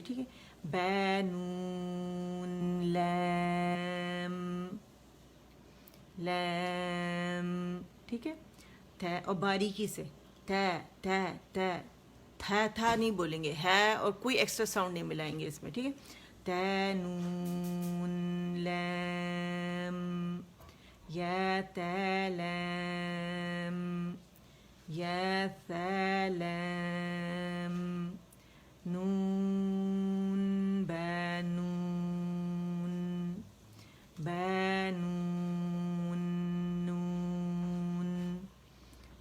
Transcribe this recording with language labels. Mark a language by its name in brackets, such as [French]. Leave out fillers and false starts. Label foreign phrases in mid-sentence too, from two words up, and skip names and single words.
[Urdu] ٹھیک ہے, با نون لام لام. ٹھیک ہے, تھا, اور باریکی سے تا تا تا تھا تھا نہیں بولیں گے, ہے, اور کوئی ایکسٹرا ساؤنڈ نہیں ملائیں گے اس میں. ٹھیک ہے, تا نون لام یا تا لام یا ثا لام نون با نون با نون نون.